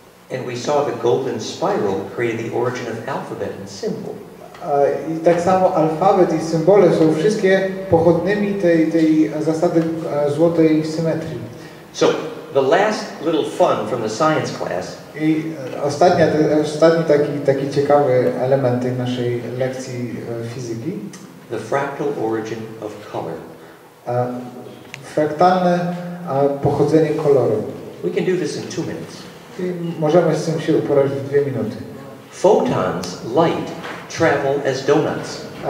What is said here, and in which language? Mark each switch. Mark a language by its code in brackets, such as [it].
[en] And we saw the golden spiral created the origin of alphabet and symbol. [pl] I tak samo alfabet i symbole są wszystkie pochodnymi tej zasady złotej symetrii. [en] So the last little fun from the science class. [pl] I ostatni taki ciekawy element tej naszej lekcji fizyki. [en] The fractal origin of color. [pl] Fraktalne pochodzenie koloru. [en] We can do this in 2 minutes. [pl] I możemy z tym się uporać w 2 minuty. [en] Photons, light, travel as donuts.